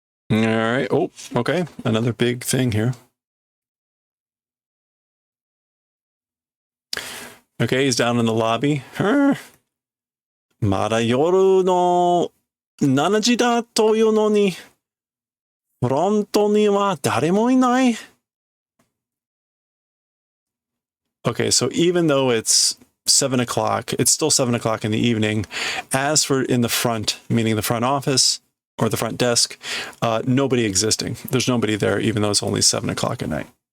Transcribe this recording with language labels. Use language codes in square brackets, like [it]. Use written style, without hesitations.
[en] All right. Oh, okay. Another big thing here. Okay, he's down in the lobby. [ja] まだ夜の7時だというのに、フロントには誰もいない. [en] Okay, so even though it's 7 o'clock, it's still 7 o'clock in the evening. As for in the front, meaning the front office or the front desk, nobody existing. There's nobody there, even though it's only 7 o'clock at night.